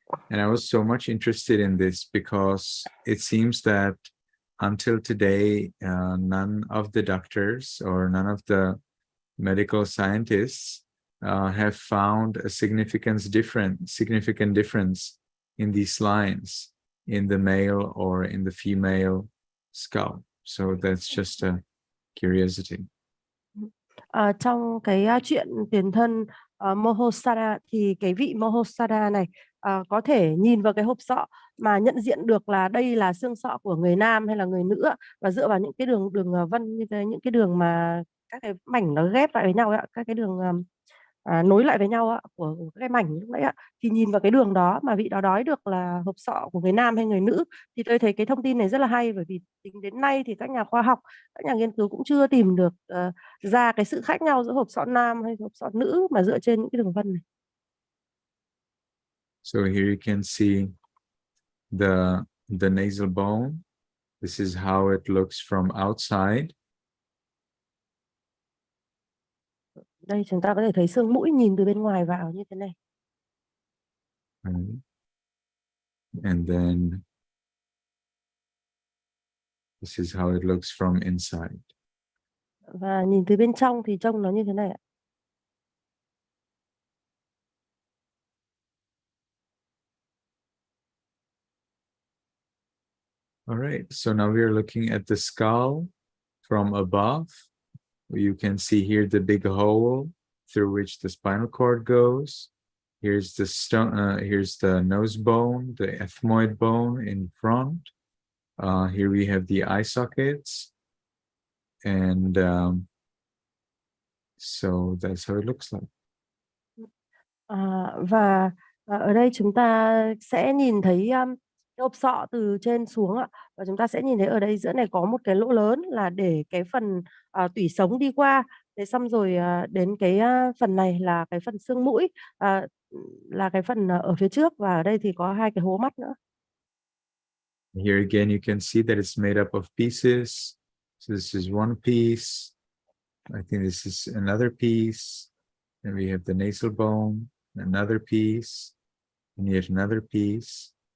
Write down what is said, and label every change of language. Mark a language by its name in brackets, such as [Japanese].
[English] And I was so much interested in this because it seems that until today none of the doctors or none of the medical scientists have found a significant difference in these lines in the male or in the female skull. So that's just a curiosity. [Vietnamese] Trong cái chuyện tiền thân Mahosada thì cái vị Mahosada này có thể nhìn vào cái hộp sọ mà nhận diện được là đây là xương sọ của người nam hay là người nữ, và dựa vào những cái đường vân như thế, những cái đường mà các cái mảnh nó ghép lại với nhau ạ, các cái đường nối lại với nhau ạ, của cái mảnh lúc nãy ạ, thì nhìn vào cái đường đó mà vị đó nói được là hộp sọ của người nam hay người nữ. Thì tôi thấy cái thông tin này rất là hay, bởi vì tính đến nay thì các nhà khoa học, các nhà nghiên cứu cũng chưa tìm được ra cái sự khác nhau giữa hộp sọ nam hay hộp sọ nữ mà dựa trên những cái đường vân này. [English] So here you can see the nasal bone. This is how it looks from outside. [Vietnamese] Đây chúng ta có thể thấy xương mũi nhìn từ bên ngoài vào như thế này. [English] And then this is how it looks from inside. [Vietnamese] Và nhìn từ bên trong thì trông nó như thế này ạ. [English] All right, so now we are looking at the skull from above. You can see here the big hole through which the spinal cord goes. Here's the nose bone, the ethmoid bone in front. Here we have the eye sockets, and so that's how it looks like. [Vietnamese] Và ở đây chúng ta sẽ nhìn thấy cái hộp sọ từ trên xuống ạ, và chúng ta sẽ nhìn thấy ở đây giữa này có một cái lỗ lớn là để cái phần tủy sống đi qua. Thế xong rồi đến cái phần này là cái phần xương mũi, là cái phần ở phía trước, và ở đây thì có hai cái hố mắt nữa. [English] Here again you can see that it's made up of pieces. So this is one piece. I think this is another piece. And we have the nasal bone, another piece, and yet another piece.